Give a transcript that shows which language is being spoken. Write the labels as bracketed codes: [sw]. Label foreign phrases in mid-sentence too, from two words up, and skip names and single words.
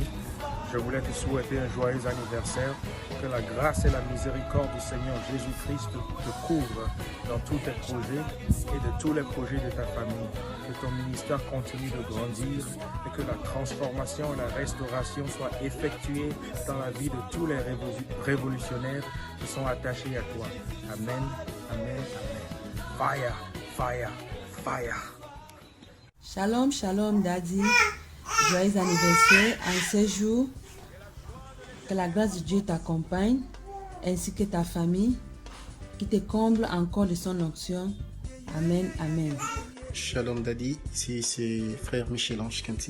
[fr] Je voulais te souhaiter un joyeux anniversaire. Que la grâce et la miséricorde du Seigneur Jésus-Christ te couvrent dans tous tes projets et de tous les projets de ta famille. Que ton ministère continue de grandir et que la transformation et la restauration soient effectuées dans la vie de tous les révolutionnaires qui sont attachés à toi. [en] Amen, amen, amen. Fire, fire, fire. [he] Shalom, shalom Daddy. [fr] Joyeux anniversaire en ce jour. Que la grâce de Dieu t'accompagne, ainsi que ta famille, qui te comble encore de son onction. Amen, amen. Shalom Daddy, ici c'est frère Michel-Ange Kinti.